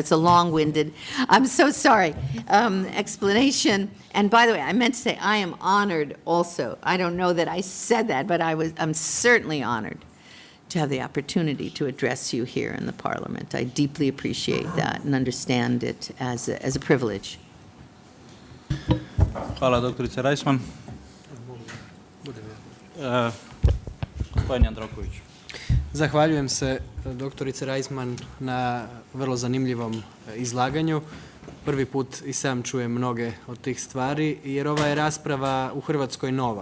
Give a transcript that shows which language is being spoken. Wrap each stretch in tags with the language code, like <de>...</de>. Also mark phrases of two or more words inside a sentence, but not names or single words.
<en>That's a long-winded, I'm so sorry, explanation. And by the way, I meant to say I am honored also. I don't know that I said that, but I'm certainly honored to have the opportunity to address you here in the Parliament. I deeply appreciate that and understand it as a privilege.</en> <hr>Hvala, doktorice Reisman. Gospodin Jandroković. Zahvaljujem se doktorice Reisman na vrlo zanimljivom izlaganju. Prvi put i sam čujem mnoge od tih stvari, jer ova je rasprava u Hrvatskoj nova.</hr>